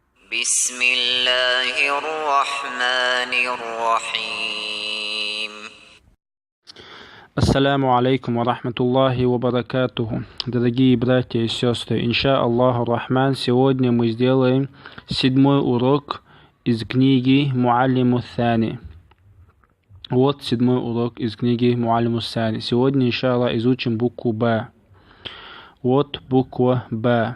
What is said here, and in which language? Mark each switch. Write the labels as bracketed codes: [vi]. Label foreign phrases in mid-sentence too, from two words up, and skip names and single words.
[ar] بسم الله الرحمن الرحيم. السلام عليكم ورحمة الله وبركاته. [ru] Дорогие братья и сестры, [ar] إن شاء الله رحمن, [ru] сегодня мы сделаем 7-й урок из книги Муаллиму сани. Вот 7-й урок из книги Муаллиму сани. Сегодня, [ar] إن شاء الله, [ru] изучим букву Б. Вот буква Б.